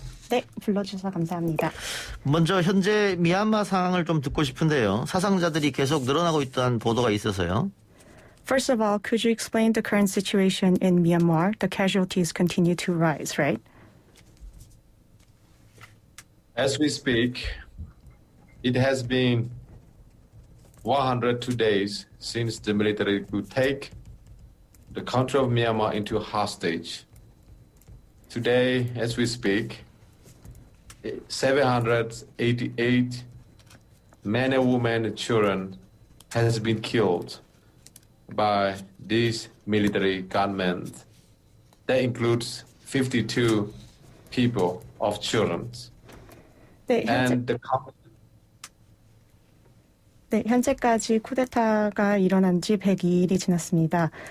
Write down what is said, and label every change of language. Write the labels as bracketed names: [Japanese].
[Korean] 네, 불러주셔서 감사합니다. 먼저 현재 미얀마 상황을 좀 듣고 싶은데요. 사상자들이 계속 늘어나고 있다는 보도가 있어서요. [English] First of all, could you explain the current situation in Myanmar? The casualties continue to rise, right? As we speak, it has been 102 days since the military could take the country of Myanmar into hostage. Today, as we speak, 788 men and women and children has been killed by this military government. That includes 52 people of children. [Korean] 네, [English] And [Korean] 현재까지 쿠데타가 일어난 지 102일이 지났습니다.